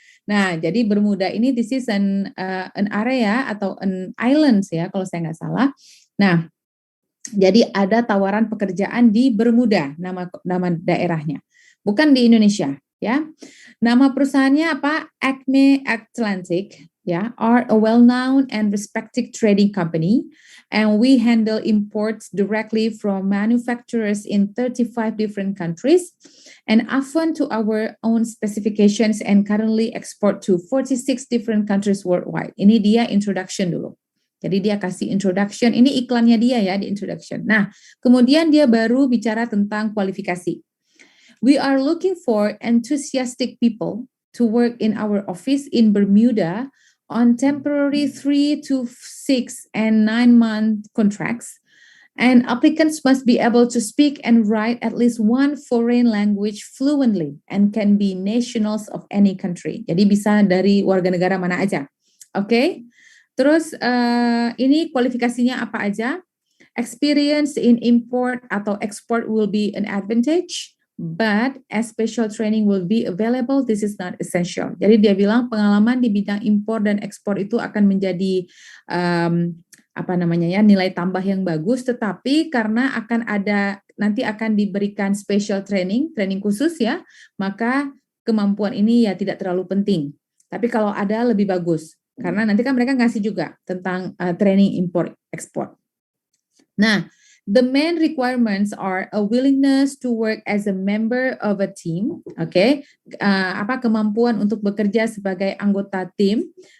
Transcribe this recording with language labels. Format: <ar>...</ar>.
<id>Nah, jadi Bermuda ini</id> <en>this is an area</en> <id>atau an islands ya, kalau saya nggak salah. Nah, jadi ada tawaran pekerjaan di Bermuda, nama daerahnya, bukan di Indonesia, ya. Nama perusahaannya apa?</id> <en>Acme Atlantic, ya, are a well-known and respected trading company, and we handle imports directly from manufacturers in 35 different countries, and often to our own specifications, and currently export to 46 different countries worldwide.</en> <id>Ini dia introduction dulu. Jadi dia kasih introduction, ini iklannya dia ya di introduction. Nah, kemudian dia baru bicara tentang kualifikasi.</id> <en>We are looking for enthusiastic people to work in our office in Bermuda on temporary 3 to 6 and 9-month contracts. And applicants must be able to speak and write at least one foreign language fluently and can be nationals of any country.</en> <id>Jadi bisa dari warga negara mana aja. Oke? Terus ini kualifikasinya apa aja?</id> <en>Experience in import atau export will be an advantage, but as special training will be available, this is not essential.</en> <id>Jadi dia bilang pengalaman di bidang impor dan ekspor itu akan menjadi nilai tambah yang bagus, tetapi karena nanti akan diberikan special training khusus ya, maka kemampuan ini ya tidak terlalu penting. Tapi kalau ada lebih bagus. Karena nanti kan mereka ngasih juga tentang training import ekspor.</id> <en>Nah, the main requirements are a willingness to work as a member of a team, oke?</en> <id>Kemampuan untuk bekerja sebagai anggota tim.</id>